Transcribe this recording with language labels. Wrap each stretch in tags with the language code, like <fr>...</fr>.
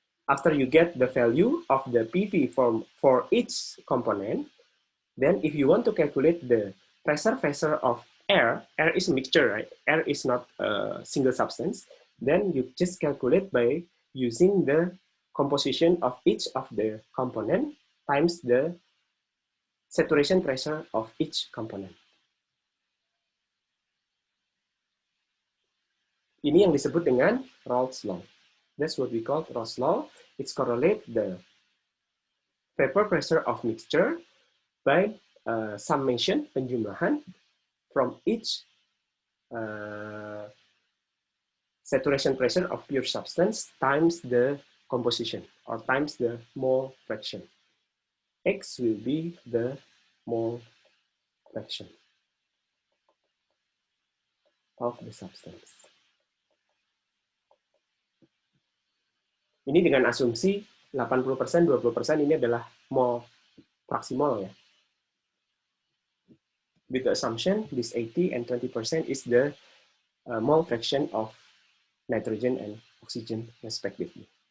<en>After you get the value of the PV for each component, then if you want to calculate the pressure of air is a mixture, right? Air is not a single substance. Then you just calculate by using the composition of each of the component times the saturation pressure of each component.</en> <id>Ini yang disebut dengan Raoult's law.</id> <en>That's what we call Raoult's law. It's correlate the vapor pressure of mixture by summation, penjumlahan, from each saturation pressure of pure substance times the composition or times the mole fraction. X will be the mole fraction of the substance.</en> <id>Ini dengan asumsi 80%, 20% ini adalah mole, fraksi mol ya.</id> <en>With the assumption this 80 and 20% is the mole fraction of nitrogen and oxygen respectively.</en>